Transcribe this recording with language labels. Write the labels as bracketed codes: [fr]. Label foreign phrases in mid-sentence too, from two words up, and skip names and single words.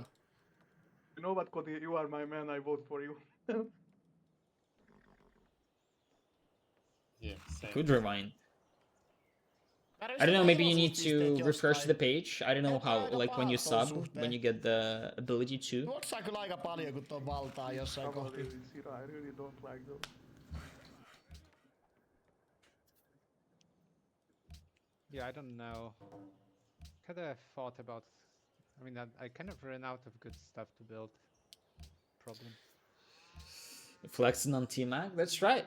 [en] You know what, Cody? You are my man. I vote for you. Yeah, same. Could rewind. I don't know, maybe you need to refresh the page. I don't know how, like when you sub, when you get the ability to. [fi] Tuotsaa kyllä aika paljon, kun tuon valtaa jossain kohtaa. [en] Cirra, I really don't like those. Yeah, I don't know. Kind of thought about. I mean, I kind of ran out of good stuff to build. Problem. Flexing on T-Mac? That's right.